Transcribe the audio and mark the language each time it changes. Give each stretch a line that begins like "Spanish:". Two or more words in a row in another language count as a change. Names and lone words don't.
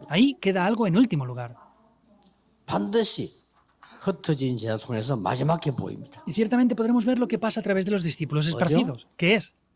Spanish: Ahí queda algo en último lugar.
Korean: 반드시 흩어진 제자 통해서 마지막 게 보입니다.
Spanish: Y ciertamente podremos ver lo que pasa a través de los discípulos esparcidos, que es